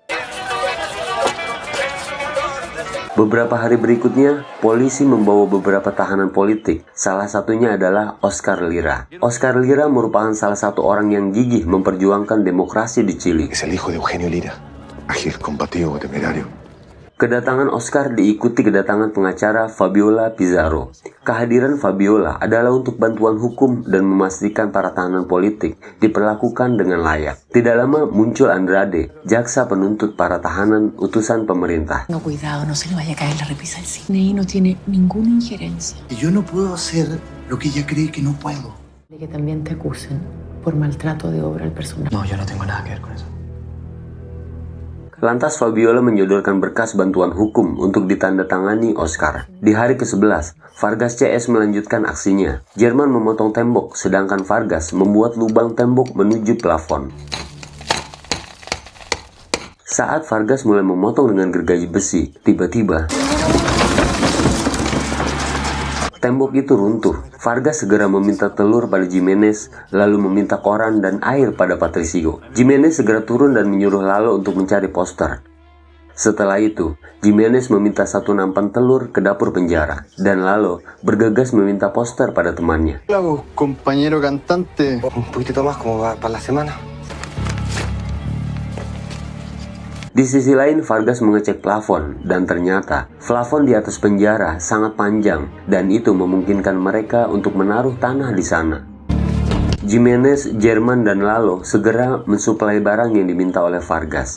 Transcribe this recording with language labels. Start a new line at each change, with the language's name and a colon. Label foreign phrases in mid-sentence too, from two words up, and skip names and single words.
Indonesian: Beberapa hari berikutnya, polisi membawa beberapa tahanan politik. Salah satunya adalah Oscar Lira. Oscar Lira merupakan salah satu orang yang gigih memperjuangkan demokrasi di Chili.
Spanish: Es el hijo de Eugenio Lira. Ágil, combativo, temerario.
Indonesian: Kedatangan Oscar diikuti kedatangan pengacara Fabiola Pizarro. Kehadiran Fabiola adalah untuk bantuan hukum dan memastikan para tahanan politik diperlakukan dengan layak. Tidak lama muncul Andrade, jaksa penuntut para tahanan utusan pemerintah.
Spanish: No, cuidado, no se le vaya a caer la repisa del cine y no tiene ninguna injerencia. Yo no puedo hacer lo que ella cree que no puedo. De que también te acusen por maltrato de obra al personal. No, yo no tengo nada que ver con eso.
Indonesian: Lantas Fabiola menyodorkan berkas bantuan hukum untuk ditandatangani Oscar. Di hari ke-11, Vargas CS melanjutkan aksinya. Germán memotong tembok, sedangkan Vargas membuat lubang tembok menuju plafon. Saat Vargas mulai memotong dengan gergaji besi, tiba-tiba tembok itu runtuh. Vargas segera meminta telur pada Jimenez, lalu meminta koran dan air pada Patricio. Jimenez segera turun dan menyuruh Lalo untuk mencari poster. Setelah itu, Jimenez meminta satu nampan telur ke dapur penjara, dan Lalo bergegas meminta poster pada temannya.
Spanish: ¿Qué hago, compañero cantante? Un poquitito más, como va para la semana.
Indonesian: Di sisi lain, Vargas mengecek plafon, dan ternyata plafon di atas penjara sangat panjang, dan itu memungkinkan mereka untuk menaruh tanah di sana. Jimenez, Jerman, dan Lalo segera mensuplai barang yang diminta oleh Vargas.